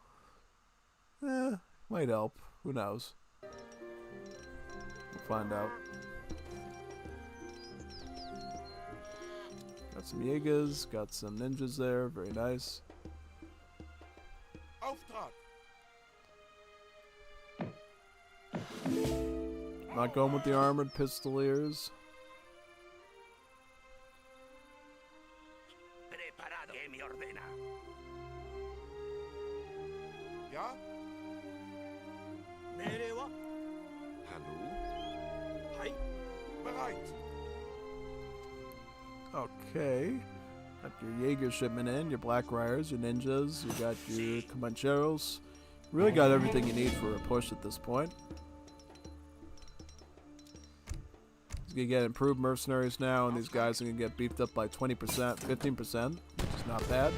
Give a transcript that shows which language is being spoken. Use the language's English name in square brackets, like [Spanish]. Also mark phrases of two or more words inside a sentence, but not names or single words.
[English] Might help. Who knows? We'll find out. Got some Jaegers, got some ninjas there, very nice. [German] Auftrag. [English] Not going with the Armored Pistoliers. [Spanish] Preparado. ¿Qué me ordena? [German] Ja? Merewa. Hallo? [Japanese] Hai. [German] Bereit. [English] Okay. Got your Jaeger shipment in, your Black Riders, your ninjas, you got your Comancheros. Really got everything you need for a push at this point. He's gonna get improved mercenaries now, and these guys are gonna get beefed up by 20%, 15%, which is not bad.